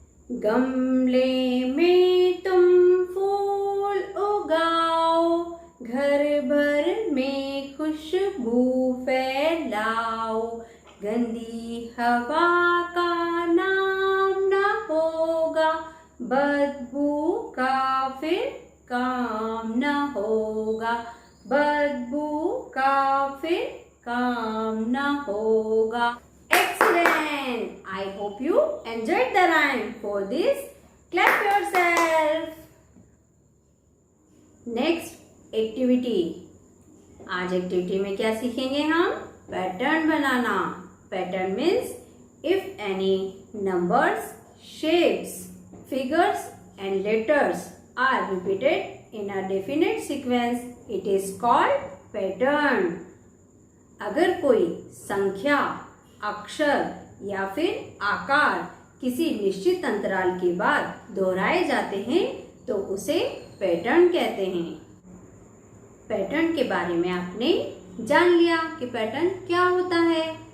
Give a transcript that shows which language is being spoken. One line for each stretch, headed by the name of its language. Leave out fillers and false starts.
Hindi: गमले में तुम फूल उगाओ, घर भर में खुशबू फैलाओ, गंदी हवा का नाम न होगा, बदबू का फिर काम न होगा, बदबू का फिर काम न होगा।
English: Excellent! I hope you enjoyed the rhyme. For this, clap yourself. Next activity.
Hindi: आज एक्टिविटी में क्या सीखेंगे हम? Pattern banana.
English: Pattern means if any numbers, shapes, figures and letters are repeated in a definite sequence, it is called pattern.
Hindi: अगर कोई संख्या, अक्षर या फिर आकार किसी निश्चित अंतराल के बाद दोहराए जाते हैं तो उसे पैटर्न कहते हैं। पैटर्न के बारे में आपने जान लिया कि पैटर्न क्या होता है।